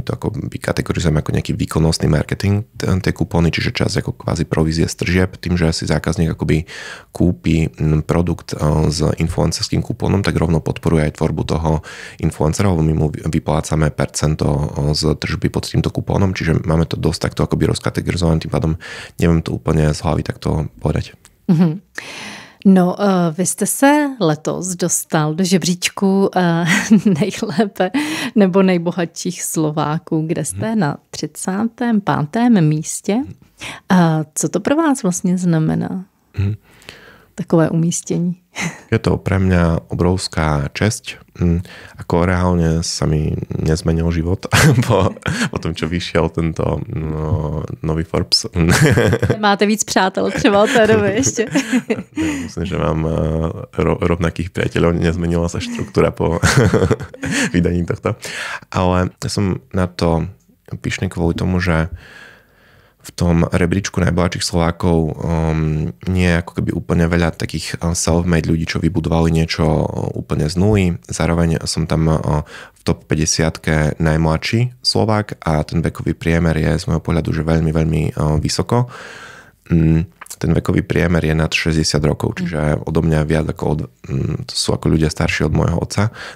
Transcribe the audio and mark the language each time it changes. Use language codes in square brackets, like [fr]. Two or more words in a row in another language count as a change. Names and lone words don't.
[sk] to akoby kategorizujeme ako nejaký výkonnostný marketing, tie kupóny, čiže časť ako kvázi provízie z tržieb, tým, že si zákazník akoby kúpi produkt s influencerským kupónom, tak rovno podporuje aj tvorbu toho influencera, lebo my mu vyplácame percento z tržby pod týmto kupónom, čiže máme to dosť takto akoby rozkategorizované, tým pádom neviem to úplne z hlavy takto povedať. [cs] No, vy jste se letos dostal do žebříčku nejlépe nebo nejbohatších Slováků, kde jste na 35. místě. Co to pro vás vlastně znamená? takové umístění? [sk] Je to pre mňa obrovská česť. Ako reálne sa mi nezmenil život po tom, čo vyšiel tento nový Forbes. [cs] Máte víc přátel třeba od té doby ještě? [sk] Myslím, že mám rovnakých priateľov. Nezmenila sa štruktúra po vydaní tohto. Ale ja som na to pyšný kvôli tomu, že v tom rebríčku najbohatších Slovákov nie je ako keby úplne veľa takých self-made ľudí, čo vybudovali niečo úplne z nuly. Zároveň som tam v top 50 najmladší Slovák a ten vekový priemer je z môjho pohľadu že veľmi, veľmi vysoko. Ten vekový priemer je nad 60 rokov, čiže odo mňa viac ako to sú ako ľudia starší od môjho otca.